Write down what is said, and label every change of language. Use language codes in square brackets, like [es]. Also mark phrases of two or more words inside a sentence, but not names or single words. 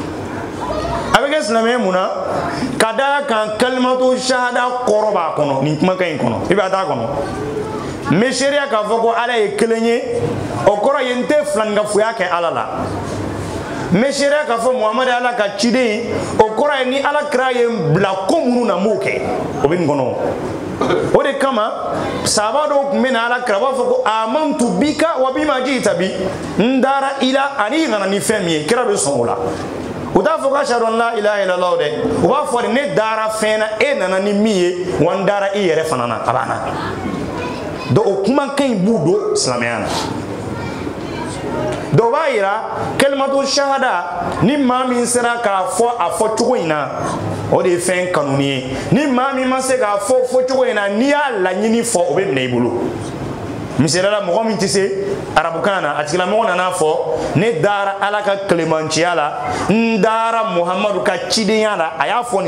[bm] a bɛ kɛ silamɛya mun na ka da kan [ar] كلمة الشهادة [bm] kɔrɔ b'a kɔnɔ nin kumakan in kɔnɔ i b'a t'a kɔnɔ n bɛ seereya k'a fɔ ko ala ye kelen ye o kɔrɔ ye n tɛ filankafoya kɛ ala la n bɛ seereya k'a fɔ muhamadu ye ala ka ciden o kɔrɔ ye ni ala kira ye n bila ko minnu na n b'o kɛ o bɛ nin kɔnɔ o de kama sahaba dɔw tun bɛ na ala kira b'a fɔ ko [ar] آمنت بك و بما جئت به [bm] n dara i la ani i nana ni fɛn min ye kira bɛ sɔn o la u t'a fɔ ko [ar] أشهد أن لا إله إلا الله [bm] dɛ u b'a fɔ de ne dara fɛn na e nana ni min ye wa n dara i yɛrɛ fana na a banna donc o kumakan in b'u don silamɛya na donc o b'a yira [ar] كلمة الشهادة [bm] ni maa min sera k'a fɔ a fɔ cogo in na o de ye fɛn kanuni ye ni maa min ma se k'a fɔ cogo in na n'i y'a laɲini fɔ o bɛ minɛ i bolo misaliyala mɔgɔ min tɛ se arabukan na a tigilamɔgɔ nana fɔ ne dara ala ka kalimanciya la n dara muhamadu ka cidenya la a y'a fɔ